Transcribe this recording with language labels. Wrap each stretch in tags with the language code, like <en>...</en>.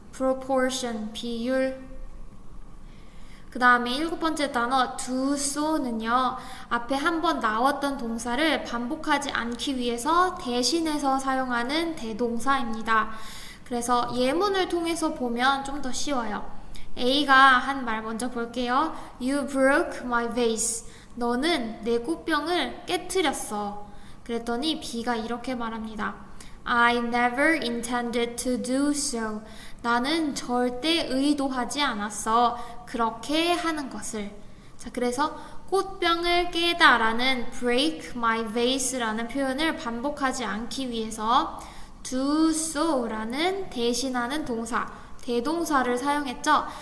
<ko>proportion, 비율. 그 다음에 일곱 번째 단어 do so는요, 앞에 한번 나왔던 동사를 반복하지 않기 위해서 대신해서 사용하는 대동사입니다. 그래서 예문을 통해서 보면 좀 더 쉬워요. A가 한 말 먼저 볼게요.</ko> <en>You broke my vase.</en> <ko>너는 내 꽃병을 깨트렸어. 그랬더니 B가 이렇게 말합니다.</ko> <en>I never intended to do so.</en> <ko>나는 절대 의도하지 않았어. 그렇게 하는 것을. 자, 그래서 꽃병을 깨다 라는</ko> <en>break my vase</en> <ko>라는 표현을 반복하지 않기 위해서 do so 라는 대신하는 동사, 대동사를 사용했죠.</ko>